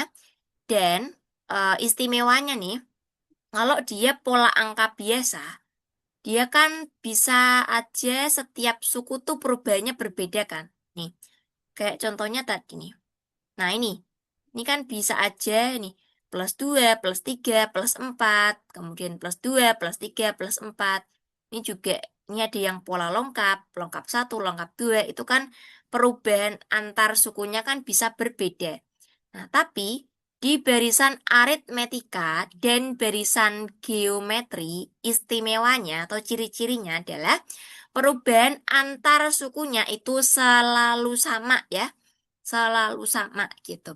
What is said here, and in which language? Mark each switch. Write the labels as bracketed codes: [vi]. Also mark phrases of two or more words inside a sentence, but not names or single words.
[id] Dan istimewanya nih, kalau dia pola angka biasa, dia kan bisa aja setiap suku tuh perubahannya berbeda kan. Nih, kayak contohnya tadi nih. Nah, ini. Ini kan bisa aja nih, plus 2, plus 3, plus 4, kemudian plus 2, plus 3, plus 4. Ini juga, ini ada yang pola lengkap, lengkap 1, lengkap 2, itu kan perubahan antar sukunya kan bisa berbeda. Nah, tapi di barisan aritmetika dan barisan geometri, istimewanya atau ciri-cirinya adalah perubahan antar sukunya itu selalu sama ya, selalu sama gitu.